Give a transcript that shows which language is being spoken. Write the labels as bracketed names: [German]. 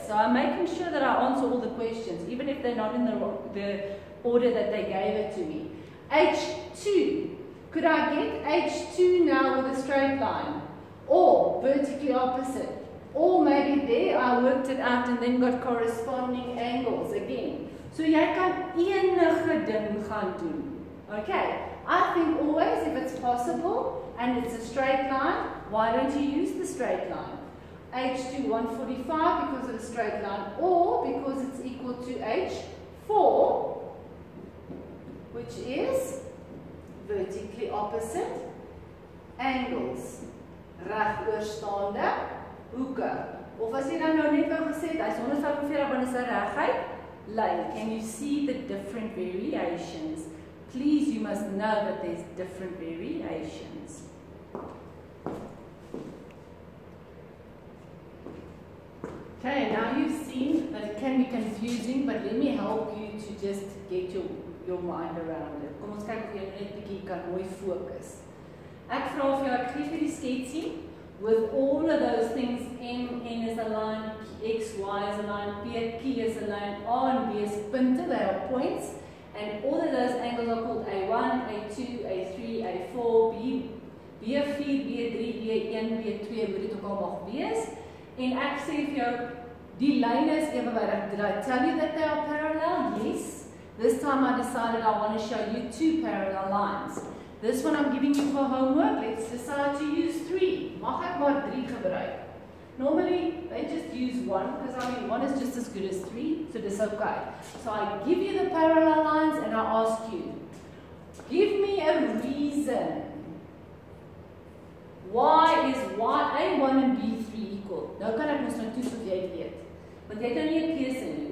[English] So I'm making sure that I answer all the questions, even if they're not in the order that they gave it to me. H2. Could I get H2 now with a straight line? Or vertically opposite? Or maybe there I worked it out and then got corresponding angles again. [Afrikaans] So jy kan enige ding gaan doen. [English] Okay? I think always if it's possible and it's a straight line, why don't you use the straight line? H2 145 because of the straight line, or because it's equal to H4, which is vertically opposite angles. [Afrikaans] Regoorstaande hoeke. Of as jy dan nou net wou gesê het, hy's 145 binne sy reguit lyn. [English] Can you see the different variations? Please, you must know that there's different variations. Okay, now you've seen that it can be confusing, but let me help you to just get your mind around it. [Afrikaans] Kom ons kyk of jy net 'n bietjie kan mooi fokus. Ek vra vir jou, ek gee vir die sketsie [English] with all of those things. N is a line, X, Y is a line, P is a line, R and B is punte, they are points. And all of those angles are called A1, A2, A3, A4, B4, B3, B1, B2, [Afrikaans] hoe dit ook al mag wees. En ek sê vir jou, die lyne is ewewydig. [English] Did I tell you that they are parallel? Yes. This time I decided I want to show you two parallel lines. This one I'm giving you for homework. Let's decide to use 3. [Afrikaans] Mag ek maar 3 gebruik? [English] Normally, they just use 1, because I mean 1 is just as good as 3, so it's okay. So I give you the parallel lines and I ask you, give me a reason. Why is A1 and B3 equal? [Afrikaans] Nou kan ek ons nou toets of jy weet. Want jy het nou nie 'n keuse nie.